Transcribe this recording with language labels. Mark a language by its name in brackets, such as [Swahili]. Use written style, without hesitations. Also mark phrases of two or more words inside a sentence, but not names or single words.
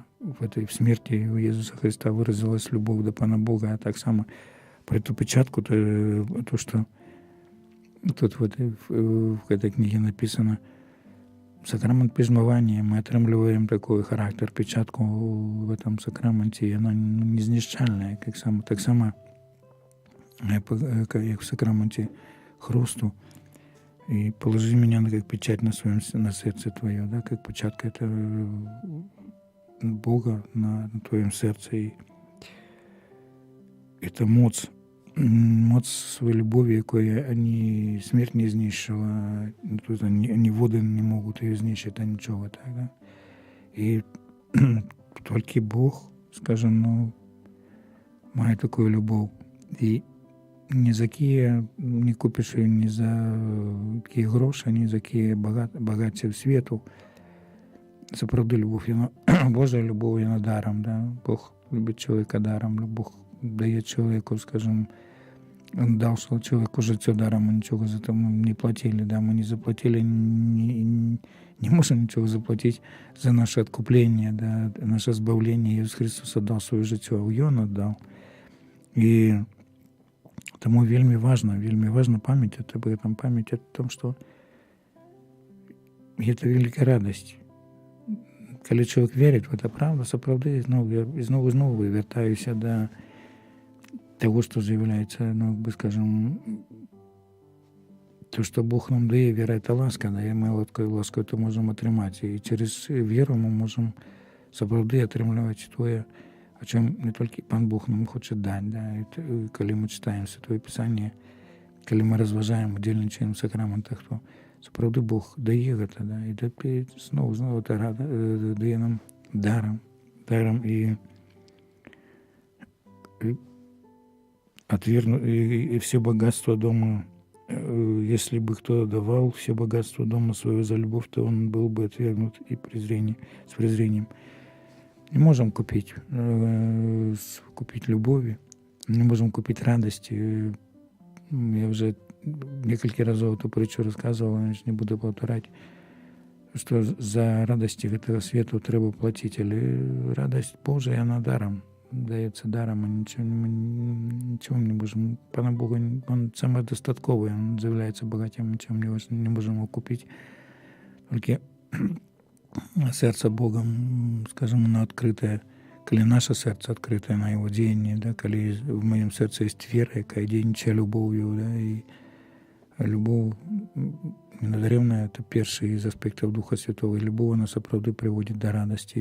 [Russian] в смерти у Иисуса Христа выразилась любовь до Пана Бога, а так само про эту печатку, то что тут в этой книге написано, сакрамент пізнавання, мы отрымліваем такой характер, печатку в этом сакраменте, и она незнішчальная, так само, как в сакраменте хрусту. И положи меня как печать на сердце твое, да, как печатка это Бога на твоем сердце. И это моц своей [Ukrainian] любові, якої смерть не знищила, ні води не можуть її знищити, нічого так, да? І тільки Бог, скажем, має таку любов. І ні за які не купиш її, ні за які гроші, ні за які багатців світу. Це правда любов, Божа любов, вона даром, да? Бог любить чоловіка даром, Бог дає чоловіку, [Russian] скажем, он дал человеку [Ukrainian] життя даром, [Russian] мы ничего за это не платили, да, мы не заплатили, не можем ничего заплатить за наше откупление, да, наше избавление. Иисус Христос отдал свое життя, Он отдал. И тому вельми важно пам'ятати об этом, пам'ятати о том, что это великая радость. Коли человек верит в это правду, соправды, и знову вертаюся до того, что заявляется, скажем, то, что Бог нам дає, віра – это ласка, да, [Ukrainian] і ми ласкою то можемо отримати. І через віру ми можемо справді отримувати те, о чому не тільки Пан Бог нам хоче дати. Да, і коли ми читаємо Святое Писання, коли ми розважаємо, удільничаємо в сакраментах, то справді Бог дає це, да, і знову це дає нам даром [Russian] і и все богатство дома, если бы кто давал все богатство дома своего за любовь, то он был бы отвергнут и с презрением. Не можем купить любови, не можем купить радости. Я уже несколько раз эту притчу рассказывал, не буду повторять, что за радости этого света треба платить, или радость Божия, она даром. [Ukrainian] Дається даром, ми нічого не можемо. Пана Бога, він самодостатковий, він з'являється багатим, нічим не можемо купити. Тільки серце Богом, скажімо, воно відкрите, коли наше серце відкрите на його діяння, да, коли в моєму серці є віра, яка діянче любов'ю, да, і любов ненадаремна, це перший із аспектів Духа Святого, і любов, вона справді приводить до радості.